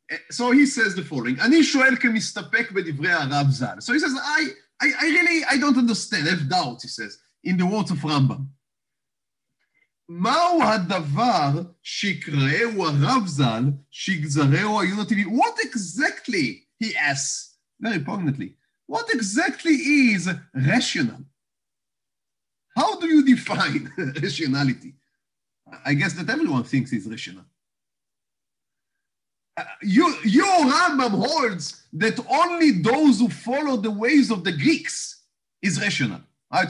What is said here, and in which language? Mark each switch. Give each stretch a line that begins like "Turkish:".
English: So he says the following,
Hebrew: אני שואל כמסתפק בדברי הרב ז"ל.
English: So he says, I don't understand, I have doubts, he says, in the words of Rambam.
Hebrew: מהו הדבר שיקראהו הרב ז"ל, שיגזרהו העיון הטבעי?
English: What exactly, he asks, very poignantly, what exactly is rational? How do you define rationality? I guess that everyone thinks it's rational. Your Rambam holds that only those who follow the ways of the Greeks is rational. Right?